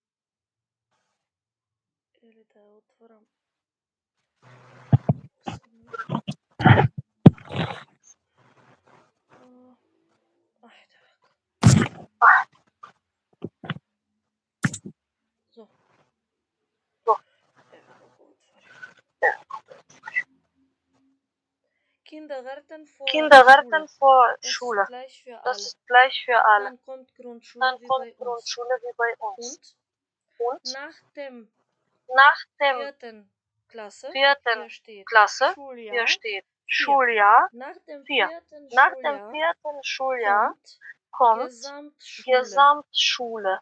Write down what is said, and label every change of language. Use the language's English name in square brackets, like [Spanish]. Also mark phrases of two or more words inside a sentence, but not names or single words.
[Macedonian] Или да ја отворам? Ајде вака. Зо. Ево да го отворим. [German] Kindergarten vor Schule. Das ist gleich für alle. Dann kommt Grundschule wie bei uns. Und nach dem vierten Klasse, hier steht Schuljahr, nach dem vierten Schuljahr kommt Gesamtschule.